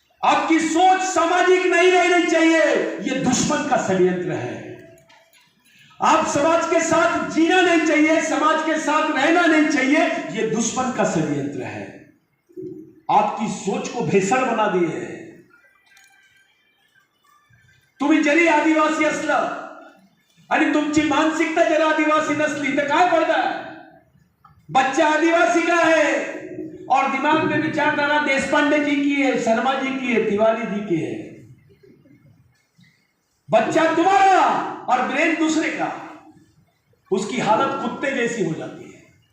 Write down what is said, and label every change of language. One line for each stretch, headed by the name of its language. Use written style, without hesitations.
Hindi: आपकी सोच सामाजिक नहीं रहनी चाहिए, यह दुश्मन का षड्यंत्र है। आप समाज के साथ जीना नहीं चाहिए, समाज के साथ रहना नहीं चाहिए, यह दुश्मन का षड्यंत्र है। आपकी सोच को भेसळ बना दिए है।
Marathi: तुम्ही जरी आदिवासी असला आणि तुमची मानसिकता जर आदिवासी नसली तर काय फायदा।
Hindi: बच्चा आदिवासी का है और दिमाग में विचारधारा देशपांडे जी की है, शर्मा जी की है, तिवारी जी की है। बच्चा तुम्हारा और ब्रेन दूसरे का, उसकी हालत कुत्ते जैसी हो जाती है।